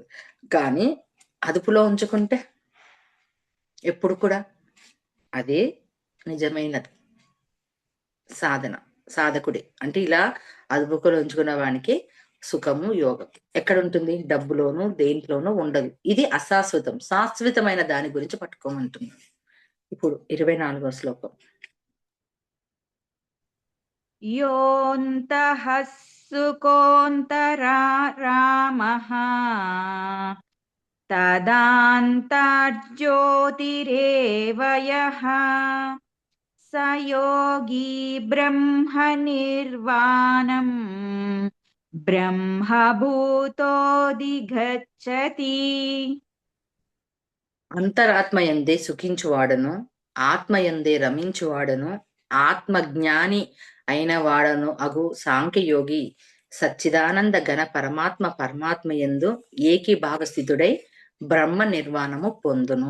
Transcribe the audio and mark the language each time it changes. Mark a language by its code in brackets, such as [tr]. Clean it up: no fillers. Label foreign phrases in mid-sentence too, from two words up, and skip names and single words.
[te] కానీ అదుపులో ఉంచుకుంటే ఎప్పుడు కూడా అదే నిజమైనది సాధన. సాధకుడే అంటే ఇలా అదుపులో ఉంచుకున్న వానికి సుఖము యోగం ఎక్కడ ఉంటుంది? డబ్బులోను దేంట్లోనూ ఉండదు. ఇది అశాశ్వతం. శాశ్వతమైన దాని గురించి పట్టుకోమంటుంది. ఇప్పుడు 24వ శ్లోకం. [sa] योऽन्तः सुकोऽन्तरा रामः तदान्ताज्योतिरेव यः स योगी ब्रह्मनिर्वाणम् ब्रह्मभूतोऽधिगच्छति. [te] అంతరాత్మయందే సుఖించువాడను, ఆత్మయందే రమించువాడను, ఆత్మజ్ఞాని అయిన వాడను అగు సాంఖ్యయోగి సచ్చిదానంద ఘన పరమాత్మ పరమాత్మయందు ఏకీభావ స్థితుడై బ్రహ్మ నిర్వాణము పొందును.